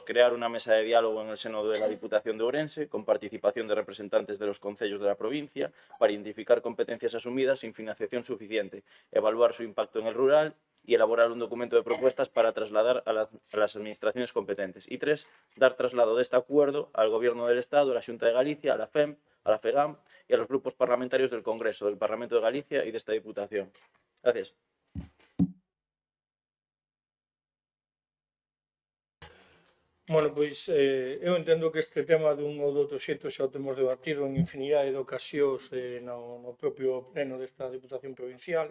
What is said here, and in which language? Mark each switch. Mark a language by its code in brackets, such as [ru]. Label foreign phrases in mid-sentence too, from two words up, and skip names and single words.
[es] Crear una mesa de diálogo en el seno de la Diputación de Ourense, con participación de representantes de los concellos de la provincia, para identificar competencias asumidas sin financiación suficiente, evaluar su impacto en el rural y elaborar un documento de propuestas para trasladar a las administraciones competentes. Y 3. Dar traslado de este acuerdo al Gobierno del Estado, a la Xunta de Galicia, a la FEM, a la FEGAM y a los grupos parlamentarios del Congreso, del Parlamento de Galicia y de esta Diputación. Gracias. [gl] Bueno, pois eu entendo que este tema dun ou do outro xeito xa o temos debatido en infinidade de ocasións no propio pleno desta Diputación Provincial.